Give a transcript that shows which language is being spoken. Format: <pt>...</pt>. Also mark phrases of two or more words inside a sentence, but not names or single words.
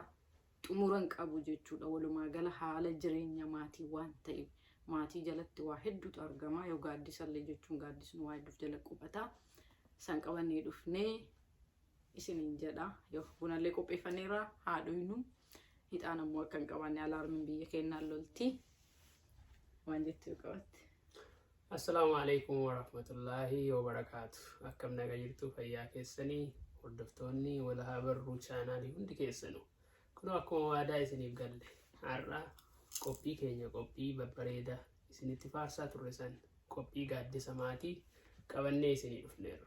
<om>Xumuran qabu jechuudha. Walumaa gala haala jireenya maatii waan ta'eef maatii jalatti waa hedduutu argama. Yoo gaaddisallee jechuun gaaddisni waa hedduuf jala qubata. San qabannee dhufnee isiniin jedha. Yoo bunallee qopheeffanneerra haadhoynu hixaan ammoo akka hin qabanne alaarmiin biyya keenyaan lolti. Waan jettu qabatte.</om> <ar>السلام عليكم ورحمة الله وبركاته.</ar> <om>Akkam naga jirtu fayyaa keessanii hordoftoonni wal haa barruu chaanaalii hundi keessanuu. Kun akkuma waadaa isiniif galle har'a qophii keenya qophii babbareedaa isinitti faarsaa turre san qophii gaaddisa maatii qabannee isinii dhufneerra.</om>